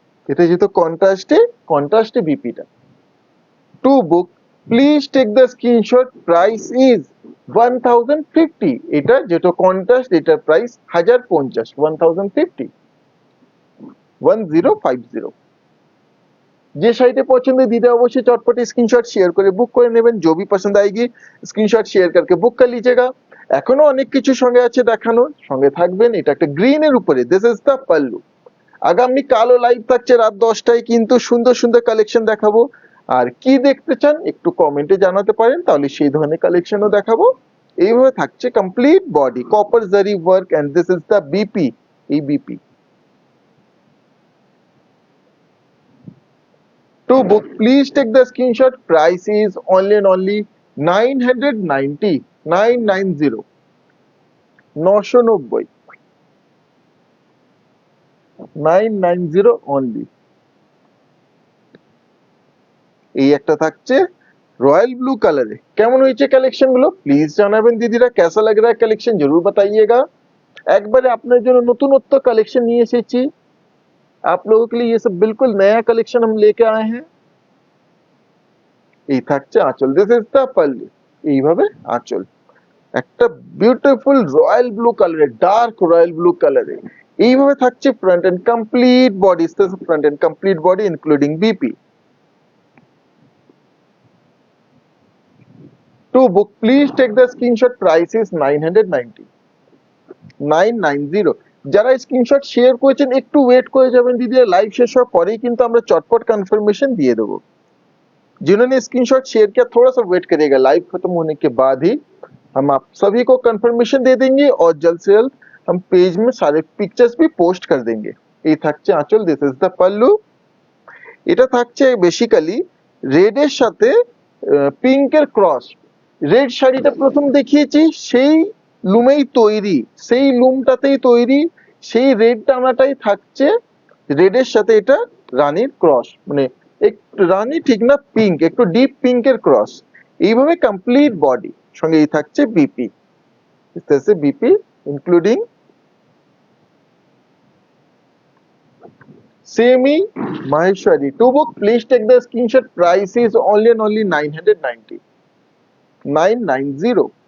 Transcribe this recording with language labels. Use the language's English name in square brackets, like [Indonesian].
[Bangla] এটা যেহেতু কন্ট্রাস্টে বিপিটা। [English] To book, please take the screenshot. Price is 1050। [Bangla] এটা যেটা কন্ট্রাস্ট, এটার প্রাইস 1050, 1050, 1050। যে শাড়িটা পছন্দ দিদে অবশ্যই চটপট স্ক্রিনশট শেয়ার করে বুক করে নেবেন। [Hindi] जो भी पसंद आएगी স্ক্রিনশট শেয়ার करके বুক कर लीजिएगा। [Bangla] এখনো অনেক কিছু সঙ্গে আছে দেখানোর, সঙ্গে থাকবেন। এটা একটা গ্রিনের উপরে, [English] This is the pallu. [Bangla] আগামী কালও লাইভ থাকছে রাত 10টায়, কিন্তু সুন্দর সুন্দর কালেকশন দেখাবো। আর কি দেখতে চান একটু কমেন্টে জানাতে পারেন, তাহলে সেই ধরনের কালেকশনও দেখাবো। এইভাবে থাকছে কমপ্লিট বডি, কপার জারি work, [English] and this is the BP, [Bangla] এই BP. [English] To book, please take the screenshot. Price is only and only 990, 990, 990, 990 only। [Bangla] এই একটা থাকছে रॉयल ब्लू কালারে। কেমন হয়েছে কালেকশন গুলো প্লিজ জানাবেন দিদিরা। [Hindi] कैसा लग रहा है कलेक्शन जरूर बताइएगा। [Bangla] একবারে আপনার জন্য নতুনত্ব কালেকশন নিয়ে এসেছি [Hindi] आप लोगों के लिए। ये सब बिल्कुल नया कलेक्शन हम लेके आए हैं। [Bangla] এই থাকছে আঁচল, [English] This is the pallu. [Bangla] এইভাবে আঁচল একটা বিউটিফুল রয়্যাল ব্লু কালারে, ডার্ক রয়্যাল ব্লু কালারে। এইভাবে থাকছে front end complete body, front end complete body including BP. [English] To book, please take the screenshot. Price is 990, 990। [Bangla] যারা স্ক্রিনশট শেয়ার করেছেন একটু ওয়েট করে যাবেন দিদি, লাইভ শেষ হওয়ার পরেই কিন্তু আমরা চটপট কনফার্মেशन দিয়ে দেবো। [Hindi] जिन्होंने स्क्रीनशॉट शेयर किया थोड़ा सा वेट करिएगा, लाइव खत्म होने के बाद ही हम आप सभी को कंफर्मेशन दे देंगे, और जल्द से जल्द हम पेज में सारे पिक्चर्स भी पोस्ट कर देंगे। [Bangla] এই থাকছে আঁচল, [English] This is the pallu. [Bangla] এটা থাকছে বেসিক্যালি রেডের সাথে পিঙ্কের ক্রস। রেড শাড়িটা প্রথম দেখিয়েছি সেই লুমেই তৈরি, সেই লুমটাতেই তৈরি, সেই রেড টানাটাই থাকছে। রেডের সাথে এটা রানীর ক্রস, মানে একটু রানী ঠিক না, পিঙ্ক, একটু ডিপ পিঙ্কের ক্রস। এইভাবে কমপ্লিট বডি, সঙ্গে এই থাকছে BP, BP including semi Maheshwari. [English] To book, please take the screenshot. Price is only and only 990, 990।